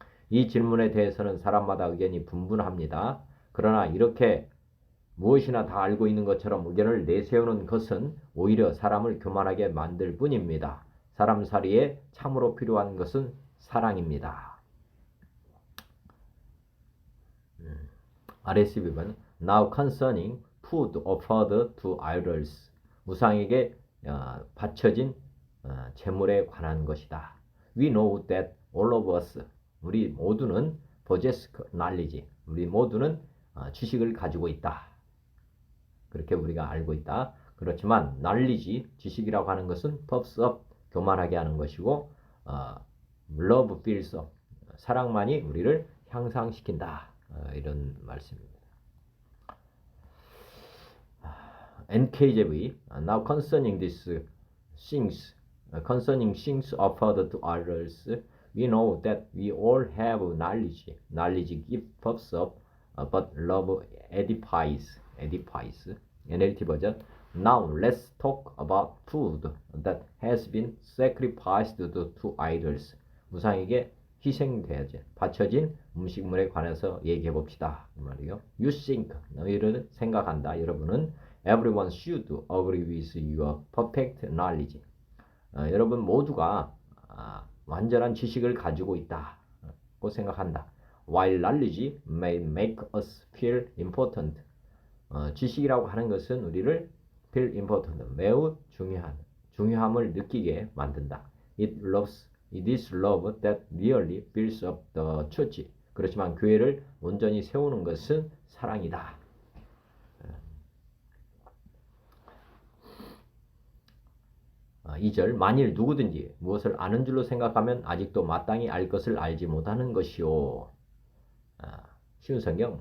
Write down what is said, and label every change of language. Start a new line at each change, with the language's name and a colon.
Korean: 이 질문에 대해서는 사람마다 의견이 분분합니다. 그러나 이렇게 무엇이나 다 알고 있는 것처럼 의견을 내세우는 것은 오히려 사람을 교만하게 만들 뿐입니다. 사람 살이에 참으로 필요한 것은 사랑입니다.
English: RSV는 Now concerning food offered to idols,
Korean: 우상에게 바쳐진 제물에 관한 것이다.
English: We know that all of us,
Korean: 우리 모두는
English: possess knowledge,
Korean: 우리 모두는 지식을 가지고 있다. 그렇게 우리가 알고 있다. 그렇지만 knowledge, 지식이라고 하는 것은
English: puffs up,
Korean: 교만하게 하는 것이고
English: love fills up,
Korean: 사랑만이 우리를 향상시킨다. 이런 말씀입니다.
English: NKJV, now concerning these things, concerning things offered to others, we know that we all have knowledge. Knowledge gives puffs up, but love edifies. NLT 버전. Now let's talk about food that has been sacrificed to idols.
Korean: 우상에게 희생되어진, 바쳐진 음식물에 관해서 얘기해 봅시다. 이 말이요.
English: You think,
Korean: 너희를 생각한다. 여러분은
English: everyone should agree with your perfect knowledge.
Korean: 여러분 모두가 완전한 지식을 가지고 있다고 생각한다.
English: While knowledge may make us feel important.
Korean: 지식이라고 하는 것은 우리를
English: feel important,
Korean: 매우 중요함을 느끼게 만든다.
English: It is love that really builds up the church.
Korean: 그렇지만 교회를 온전히 세우는 것은 사랑이다. 2절, 만일 누구든지 무엇을 아는 줄로 생각하면 아직도 마땅히 알 것을 알지 못하는 것이요. 쉬운 성경.